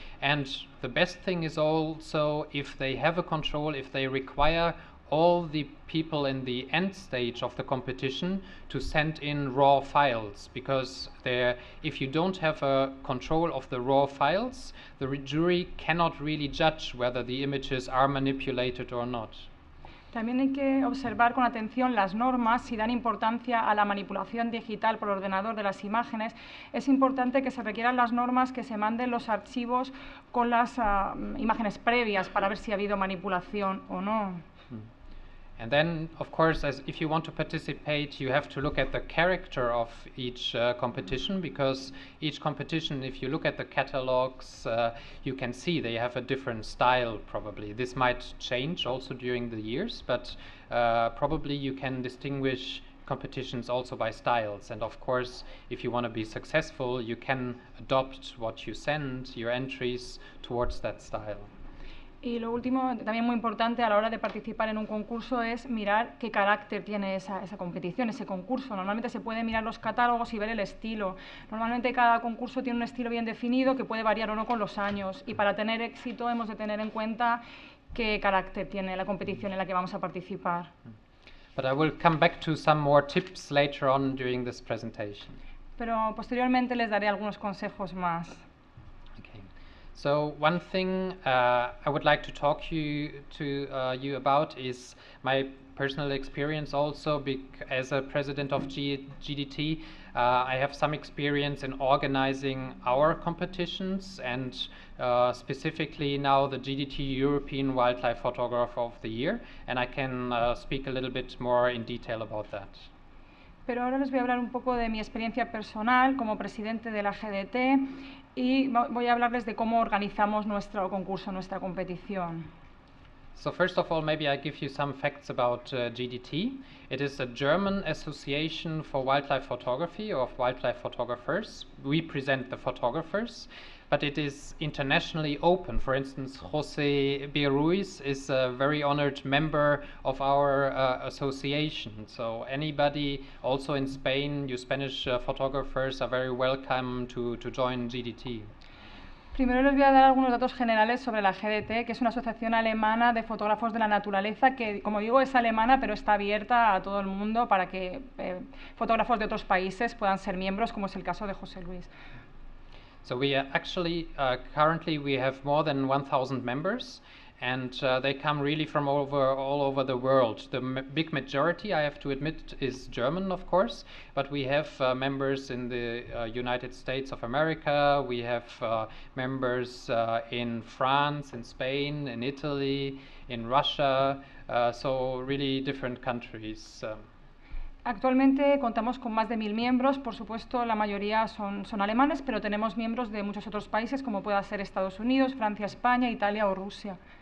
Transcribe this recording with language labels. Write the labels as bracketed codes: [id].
[en] And the best thing is also if they have a control, if they require all the people in the end stage of the competition to send in raw files, because if you don't have a control of the raw files, the jury cannot really judge whether the images are manipulated or not. [es] También hay que observar con atención las normas si dan importancia a la manipulación digital por ordenador de las imágenes. Es importante que se requieran las normas que se manden los archivos con las imágenes previas para ver si ha habido manipulación o no. [en] And then, of course, if you want to participate, you have to look at the character of each competition, because each competition, if you look at the catalogs, you can see they have a different style probably. This might change also during the years, but probably you can distinguish competitions also by styles. And of course, if you want to be successful, you can adopt what you send, your entries, towards that style. [es] Y lo último, también muy importante a la hora de participar en un concurso, es mirar qué carácter tiene esa competición, ese concurso. Normalmente se puede mirar los catálogos y ver el estilo. Normalmente cada concurso tiene un estilo bien definido que puede variar o no con los años. Y para tener éxito hemos de tener en cuenta qué carácter tiene la competición en la que vamos a participar. [en] But I will come back to some more tips later on during this presentation. [es] Pero posteriormente les daré algunos consejos más. [en] Okay. So one thing I would like to talk to you about is my personal experience also. As a president of GDT, I have some experience in organizing our competitions, and specifically now the GDT European Wildlife Photographer of the Year, and I can speak a little bit more in detail about that. [es] Pero ahora les voy a hablar un poco de mi experiencia personal como presidente de la GDT y voy a hablarles de cómo organizamos nuestro concurso, nuestra competición. [en] So first of all, maybe I give you some facts about GDT. It is a German association for wildlife photography, or of wildlife photographers. We present the photographers, but it is internationally open. For instance, José Ruiz is a very honored member of our association. So anybody, also in Spain, you Spanish photographers are very welcome to join GDT. [es] Primero les voy a dar algunos datos generales sobre la GDT, que es una asociación alemana de fotógrafos de la naturaleza que, como digo, es alemana, pero está abierta a todo el mundo para que fotógrafos de otros países puedan ser miembros, como es el caso de José Luis. [en] So we actually, currently we have more than 1,000 members, and they come really from all over the world. The big majority, I have to admit, is German, of course, but we have members in the United States of America, we have members in France, in Spain, in Italy, in Russia, so really different countries. [es] Actualmente contamos con más de 1.000 miembros, por supuesto la mayoría son alemanes, pero tenemos miembros de muchos otros países como pueda ser Estados Unidos, Francia, España, Italia o Rusia.